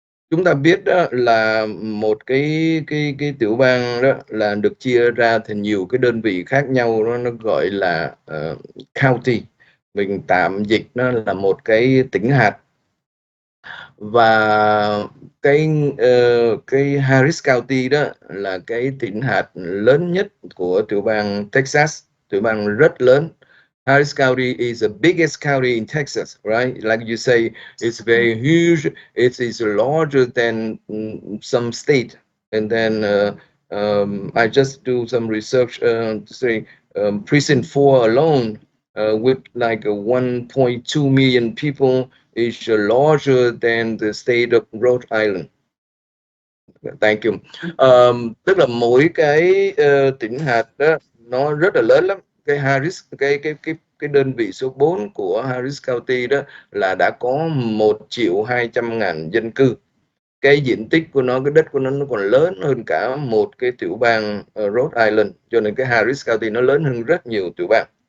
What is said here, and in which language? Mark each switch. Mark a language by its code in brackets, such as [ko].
[vi] Chúng ta biết đó là một cái tiểu bang đó là được chia ra thành nhiều cái đơn vị khác nhau, nó gọi là county. Mình tạm dịch nó là một cái tỉnh hạt. Và cái Harris County đó là cái tỉnh hạt lớn nhất của tiểu bang Texas, tiểu bang rất lớn. [en] Harris County is the biggest county in Texas, right? Like you say, it's very huge. It is larger than some state. And then I just do some research to say precinct 4 alone, with like 1.2 million people, is larger than the state of Rhode Island. Thank you. [vi] Tức là mỗi cái tỉnh hạt đó nó rất là lớn lắm. Cái Harris, cái đơn vị số 4 của Harris County đó là đã có 1.200.000 dân cư. Cái diện tích của nó, cái đất của nó còn lớn hơn cả một cái tiểu bang Rhode Island, cho nên cái Harris County nó lớn hơn rất nhiều tiểu bang.